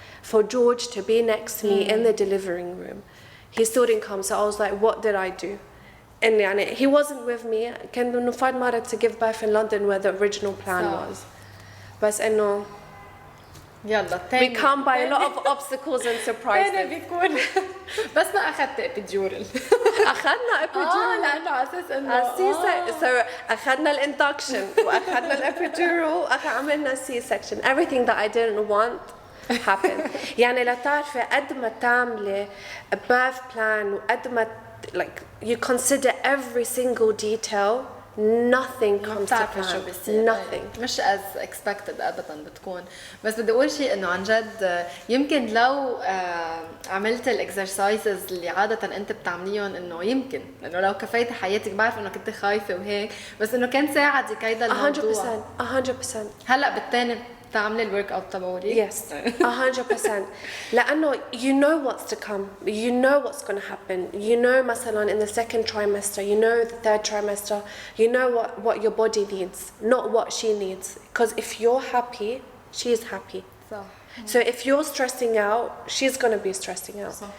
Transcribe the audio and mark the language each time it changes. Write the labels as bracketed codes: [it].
[en] For George to be next to me in the delivering room. He still didn't come, so I was like, what did I do? And he wasn't with me. [ar] كان نفاد مرة [en] to give birth in London where the original plan was. [ar] بس إنه يلا [en] we come by a lot of obstacles and surprises. [ar] تاني بيكون بس ما أخذت إبيديورال. أخذنا epidural. لأنه على أساس إنه so أخذنا الإندكشن وأخذنا الإبيدورال وعملنا C-section. [en] Everything that I didn't want happened. [ar] يعني لا تعرفي قد ما تعملي [en] a birth plan [ar] وقد ما [en] like you consider every single detail, nothing comes to plan. Nothing. [ar] مش [en] as expected [ar] أبدا بتكون. بس بدي أقول شيء إنه عن جد يمكن لو عملت الإكسرسايزز اللي عادة أنت بتعمليهم إنه يمكن إنه لو كفيتي حياتك بعرف إنه كنت خايفة وهيك بس إنه كان ساعدك هيدا الموضوع. [en] 100%. [ar] هلا بالتاني تعملي الورك اوت تبعولي. [en] Yes, 100%. لأنه you know what's to come, you know what's going to happen. You know مثلا in the second trimester, you know the third trimester, you know what your body needs, not what she needs. Because if you're happy, she's happy. So if you're stressing out, she's going to be stressing out.